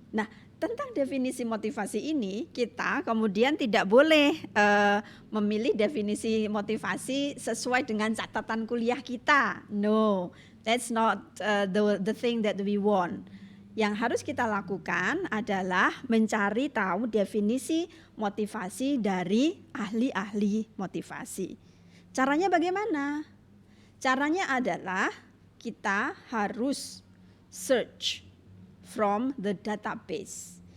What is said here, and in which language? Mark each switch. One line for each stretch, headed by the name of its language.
Indonesian: Nah, tentang definisi motivasi ini kita kemudian tidak boleh memilih definisi motivasi sesuai dengan catatan kuliah kita.
English: No, that's not the thing that we want.
Indonesian: Yang harus kita lakukan adalah mencari tahu definisi motivasi dari ahli-ahli motivasi. Caranya bagaimana? Caranya adalah kita harus
English: search from the database.